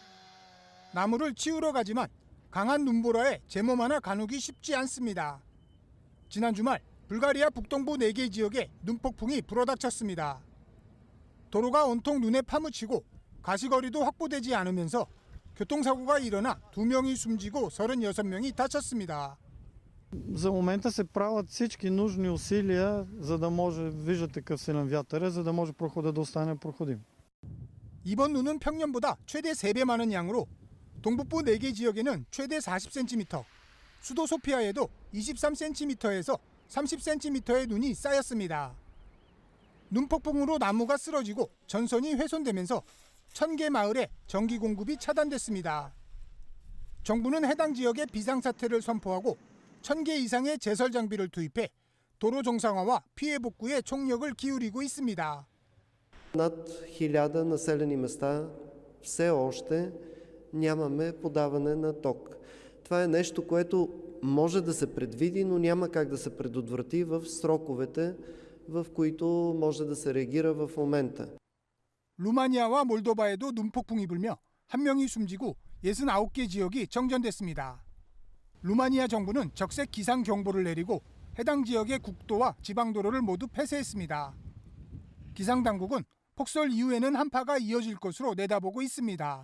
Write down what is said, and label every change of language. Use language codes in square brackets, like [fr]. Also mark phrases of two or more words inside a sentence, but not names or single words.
[ko] 나무를 치우러 가지만 강한 눈보라에 제 몸 하나 가누기 쉽지 않습니다. 지난 주말 불가리아 북동부 4개 지역에 눈폭풍이 불어닥쳤습니다. 도로가 온통 눈에 파묻히고 가시거리도 확보되지 않으면서 교통사고가 일어나 2명이 숨지고 36명이 다쳤습니다. [bg] За момента се правят всички нужни усилия, за да може, виждате какъв силен вятър е, за да може прохода да остане проходим. [ko] 이번 눈은 평년보다 최대 3배 많은 양으로 동북부 4개 지역에는 최대 40cm, 수도 소피아에도 23cm에서 30cm의 눈이 쌓였습니다. 눈폭풍으로 나무가 쓰러지고 전선이 훼손되면서 1000개 마을에 전기 공급이 차단됐습니다. 정부는 해당 지역에 비상사태를 선포하고 1000개 이상의 제설 장비를 투입해 도로 정상화와 피해 복구에 총력을 기울이고 있습니다. [bg] Над 1000 населени места все още нямаме подаване на ток. Това е нещо, което може да се предвиди, но няма как да се предотврати в сроковете, в които може да се реагира в момента. [ko] 루마니아와 몰도바에도 눈폭풍이 불며 1명이 숨지고 69개 지역이 정전됐습니다. 루마니아 정부는 적색 기상 경보를 내리고 해당 지역의 국도와 지방도로를 모두 폐쇄했습니다. 기상당국은 폭설 이후에는 한파가 이어질 것으로 내다보고 있습니다.